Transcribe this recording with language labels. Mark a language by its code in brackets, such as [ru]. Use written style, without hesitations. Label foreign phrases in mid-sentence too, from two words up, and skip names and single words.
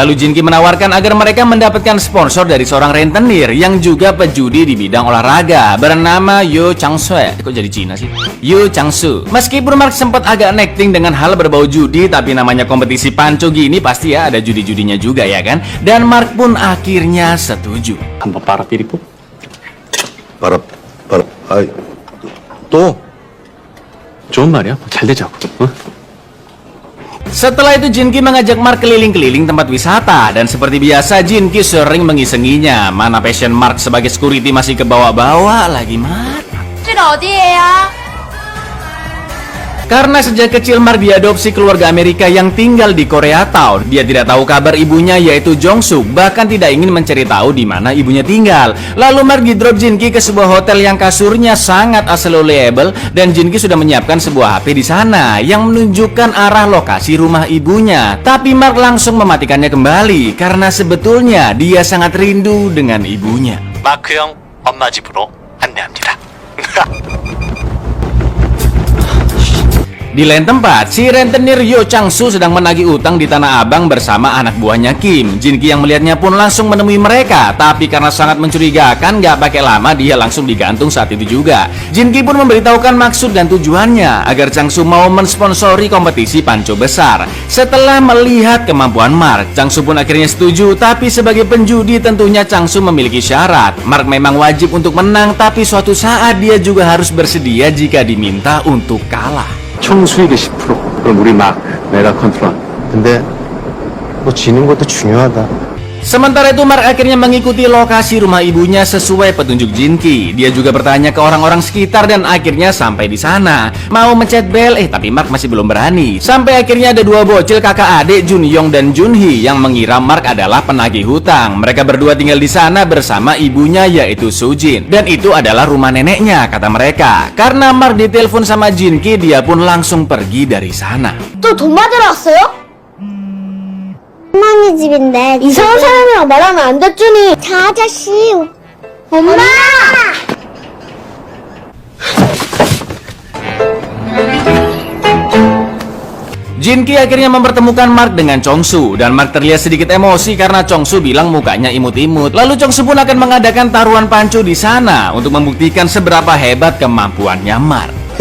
[id] Lalu Jinki menawarkan agar mereka mendapatkan sponsor dari seorang rentenir yang juga pejudi di bidang olahraga bernama Yo Chang-soo. Kok jadi Cina sih? Yo Chang-soo. Meskipun Mark sempat agak nekting dengan hal berbau judi, tapi namanya kompetisi panco gini pasti ya ada judi-judinya juga, ya kan? Dan Mark pun akhirnya setuju. [ko] 한번 빨아들이고. 아이, 또? 좋은 말이야. 잘 되자고. 어? [id] Setelah itu Jinki mengajak Mark keliling-keliling tempat wisata, dan seperti biasa Jinki sering mengisenginya. Mana passion Mark sebagai security masih kebawa-bawa lagi, Mark. [ko] 어디예요? [id] Karena sejak kecil Mark diadopsi keluarga Amerika yang tinggal di Koreatown. Dia tidak tahu kabar ibunya yaitu Jong-suk, bahkan tidak ingin mencari tahu di mana ibunya tinggal. Lalu Mark di-drop Jinki ke sebuah hotel yang kasurnya sangat available, dan Jinki sudah menyiapkan sebuah HP di sana yang menunjukkan arah lokasi rumah ibunya. Tapi Mark langsung mematikannya kembali karena sebetulnya dia sangat rindu dengan ibunya. [ko] 마크 형 엄마 집으로 안내합니다. [id] Di lain tempat, si rentenir Yo Chang-soo sedang menagih utang di Tanah Abang bersama anak buahnya Kim. Jinki yang melihatnya pun langsung menemui mereka, tapi karena sangat mencurigakan, gak pakai lama dia langsung digantung saat itu juga. Jinki pun memberitahukan maksud dan tujuannya agar Chang-soo mau mensponsori kompetisi panco besar. Setelah melihat kemampuan Mark, Chang-soo pun akhirnya setuju, tapi sebagai penjudi tentunya Chang-soo memiliki syarat. Mark memang wajib untuk menang, tapi suatu saat dia juga harus bersedia jika diminta untuk kalah. [ko] 총 수익의 10%. 그럼 우리 막 내가 컨트롤. 근데 뭐 지는 것도 중요하다. [id] Sementara itu Mark akhirnya mengikuti lokasi rumah ibunya sesuai petunjuk Jinki. Dia juga bertanya ke orang-orang sekitar dan akhirnya sampai di sana. Mau mencet bel, tapi Mark masih belum berani. Sampai akhirnya ada dua bocil kakak adik, Jun Yong dan Jun Hee, yang mengira Mark adalah penagih hutang. Mereka berdua tinggal di sana bersama ibunya yaitu Sujin. Dan itu adalah rumah neneknya, kata mereka. Karena Mark ditelepon sama Jinki, dia pun langsung pergi dari sana. [ko] 또 돈 받으러 왔어요? 할머니 집인데 이상한 사람이랑 말하면 안 됐주니. 저 아저씨. 엄마! [id] Jinki akhirnya mempertemukan Mark dengan Chong-soo, dan Mark terlihat sedikit emosi karena Chong-soo bilang mukanya imut-imut. Lalu Chong-soo pun akan mengadakan taruhan panco di sana untuk membuktikan seberapa hebat kemampuannya Mark.